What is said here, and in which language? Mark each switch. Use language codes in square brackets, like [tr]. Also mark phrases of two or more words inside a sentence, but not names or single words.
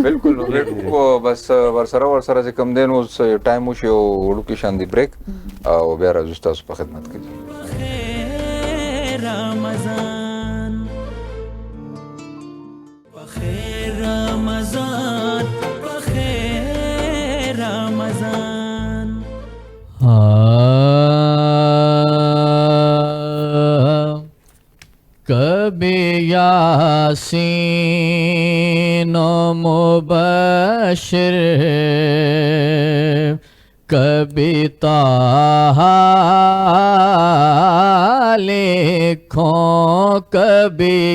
[ps] بالکل ویټ وکړو بس ورسره چې کوم دی نو اوس ټایم وشي او وړوکې شان دی بریک او بیا راځو ستاسو په خدمت کې. رمضان بخیر رمضان بخیر رمضان [ur] کبھی یاسین و مبشر کبھی طٰہٰ لکھوں کبھی